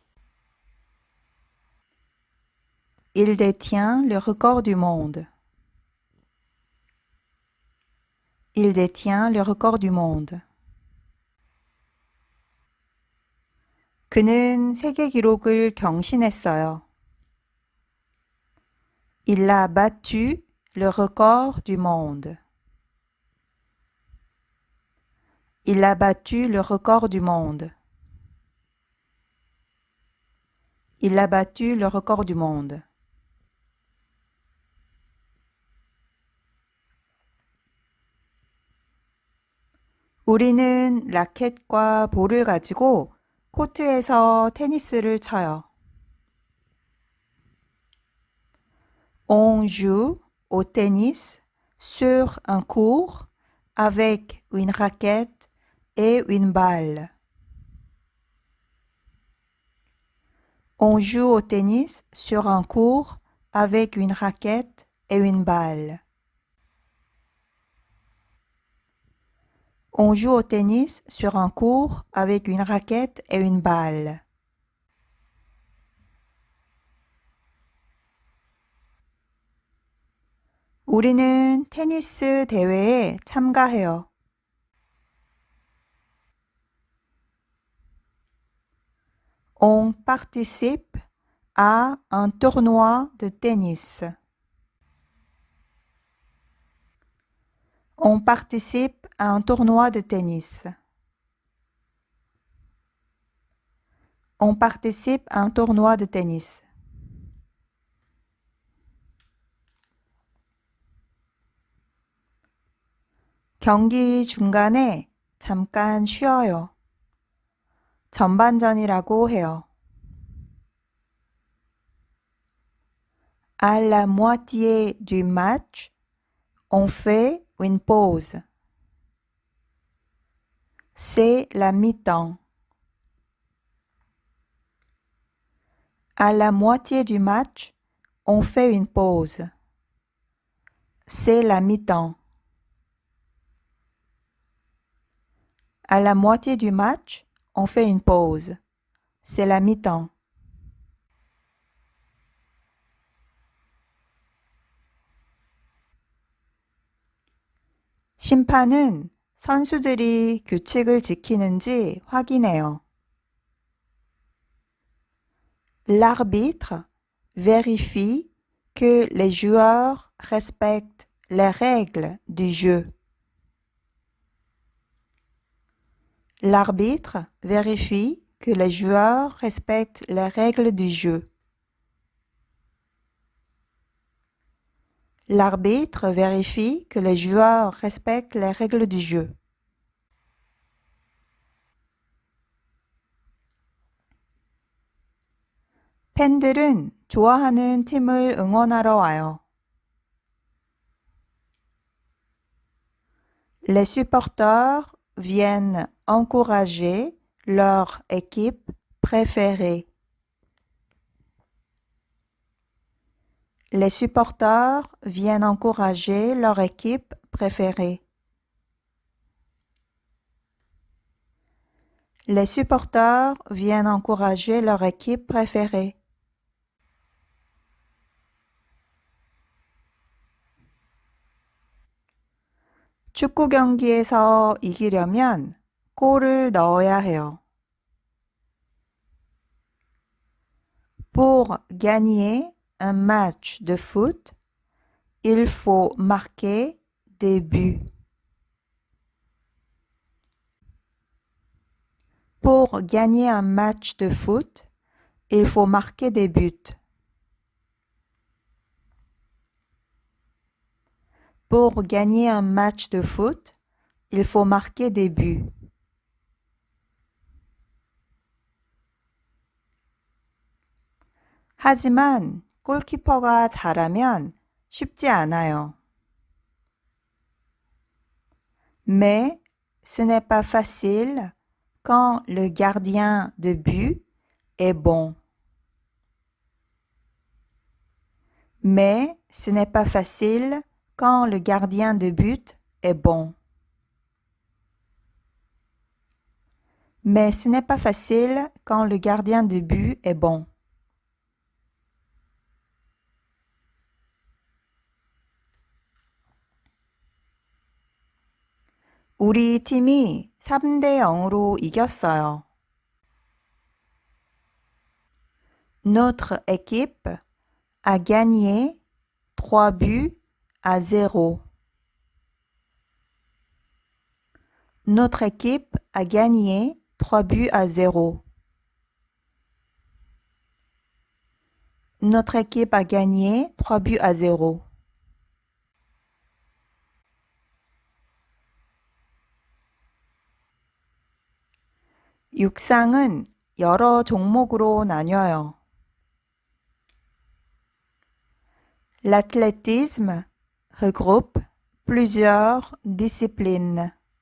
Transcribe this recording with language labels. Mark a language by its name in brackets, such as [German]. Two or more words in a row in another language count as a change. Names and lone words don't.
[French] Il détient le record du monde. Il détient le record du monde. [Korean] 그는 세계 기록을 경신했어요. [French] Il a battu le record du monde. Il a battu le record du monde. Il a battu le record du monde. [Korean] 우리는 라켓과 볼을 가지고 코트에서 테니스를 쳐요. [French] On joue au tennis sur un court avec une raquette et une balle. On joue au tennis sur un court avec une raquette et une balle. On joue au tennis sur un court avec une raquette et une balle. [Korean] 우리는 테니스 대회에 참가해요. [French] On participe à un tournoi de tennis. On participe à un tournoi de tennis. On participe à un tournoi de tennis. [Korean] 경기 중간에 잠깐 쉬어요. 전반전이라고 해요. [French] À la moitié du match, on fait une pause. C'est la mi-temps. À la moitié du match, on fait une pause. C'est la mi-temps. À la moitié du match, on fait une pause. C'est la mi-temps. [Korean] 심판은 선수들이 규칙을 지키는지 확인해요. [French] L'arbitre vérifie que les joueurs respectent les règles du jeu. L'arbitre vérifie que les joueurs respectent les règles du jeu. L'arbitre vérifie que les joueurs respectent les règles du jeu. [Korean] 팬들은 좋아하는 팀을 응원하러 와요. [French] Les supporters viennent encourager leur équipe préférée. Les supporters viennent encourager leur équipe préférée. Les supporters viennent encourager leur équipe préférée. [Korean] 축구 경기에서 이기려면 골을 넣어야 해요. [French] Pour gagner un match de foot, il faut marquer des buts. Pour gagner un match de foot, il faut marquer des buts. Pour gagner un match de foot, il faut marquer des buts. [Korean] 하지만 골키퍼가 잘하면 쉽지 않아요. [French] Mais ce n'est pas facile quand le gardien de but est bon. Mais ce n'est pas facile quand le gardien de but est bon. Mais ce n'est pas facile quand le gardien de but est bon. [Korean] 우리 팀이 3대 0으로 이겼어요. [French] Notre équipe a gagné 3 buts à 0. Notre équipe a gagné 3 buts à 0. Notre équipe a gagné 3 buts à 0. [Korean] 육상은 여러 종목으로 나뉘어요. [French] L'athlétisme regroupe plusieurs disciplines.